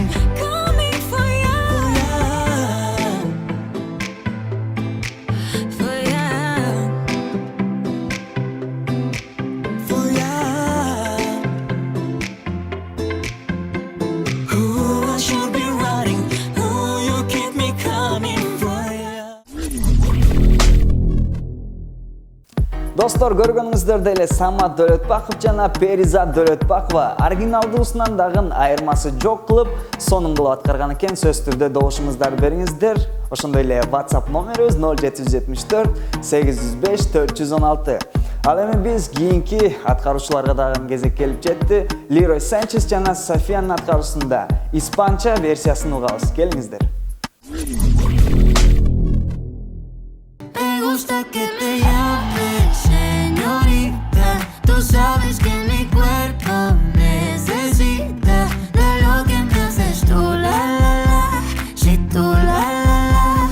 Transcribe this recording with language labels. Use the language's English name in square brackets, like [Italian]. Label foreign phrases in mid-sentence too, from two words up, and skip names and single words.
[English] coming for you, for you. For ya. Ooh, I should be running. Ooh, you keep me coming for ya. [Kyrgyz] Достор, көргөнүңүздөр эле Самат Дөлөтбаков жана Перизат Дөлөтбакова оригиналдуусунан дагы айырмасы жок кылып, сонун кылып аткарган экен. Сөз түрдө добушуңуздарды бериңиздер. Ошондой эле WhatsApp номерибиз 0774 805 416. Ал эми биз кийинки аткаруучуларга дагы кезек келип жетти. Leroy Sanchez жана Софиянын аткаруусунда испанча версиясын угабыз. Келиңиздер. [Spanish] Me gusta que te llames señorita. Tú sabes que mi cuerpo necesita de lo que me haces tú, la la la. Si tú la la la.